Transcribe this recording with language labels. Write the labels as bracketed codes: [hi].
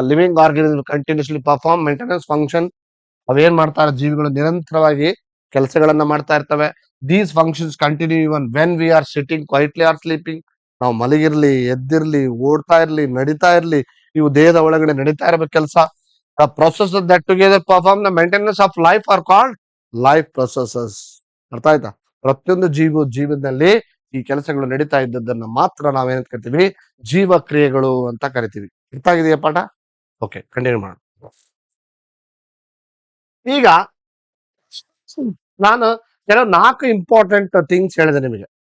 [en] Living organism continuously perform maintenance function. [kn] ಅವೇನ್ ಮಾಡ್ತಾರೆ? ಜೀವಿಗಳು ನಿರಂತರವಾಗಿ ಕೆಲಸಗಳನ್ನ ಮಾಡ್ತಾ ಇರ್ತವೆ. [en] These functions continue even when we are sitting quietly or sleeping. [kn] ನಾವು ಮಲಗಿರ್ಲಿ, ಎದ್ದಿರ್ಲಿ, ಓಡ್ತಾ ಇರ್ಲಿ, ನಡೀತಾ ಇರ್ಲಿ, ಇವು ದೇಹದ ಒಳಗಡೆ ನಡೀತಾ ಇರಬೇಕು ಕೆಲಸ. [en] The processes that together perform the maintenance of life are called life processes. [kn] ಅರ್ಥ ಆಯ್ತಾ? ಪ್ರತಿಯೊಂದು ಜೀವನದಲ್ಲಿ ಈ ಕೆಲಸಗಳು ನಡೀತಾ ಇದ್ದದನ್ನ ಮಾತ್ರ ನಾವೇನಂತ ಕರಿತೀವಿ? ಜೀವ ಕ್ರಿಯೆಗಳು ಅಂತ ಕರಿತೀವಿ. ಅರ್ಥ ಆಗಿದೆಯಾ ಪಾಠ? ಓಕೆ, ಕಂಟಿನ್ಯೂ ಮಾಡೋಣ. ಈಗ ನಾನು ಕೆಲವು 4 ಇಂಪಾರ್ಟೆಂಟ್ ಥಿಂಗ್ಸ್ ಹೇಳಿದೆ ನಿಮಗೆ.